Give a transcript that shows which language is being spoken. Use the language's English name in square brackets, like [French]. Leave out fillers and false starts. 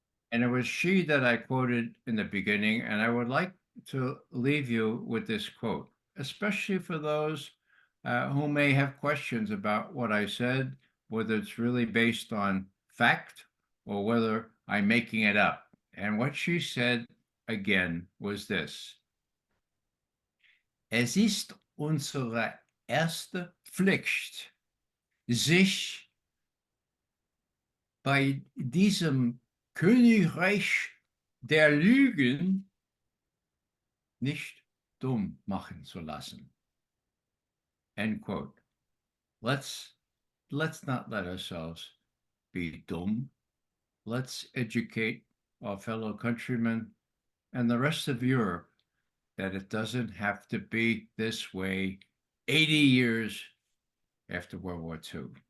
[English] And it was she that I quoted in the beginning, and I would like to leave you with this quote, especially for those who may have questions about what I said, whether it's really based on fact or whether I'm making it up. And what she said again was this: [German] Es ist unsere erste Pflicht, sich bei diesem Königreich der Lügen nicht dumm machen zu lassen. [English] End quote. Let's let's not let ourselves be doomed. Let's educate our fellow countrymen and the rest of Europe that it doesn't have to be this way 80 years after World War II.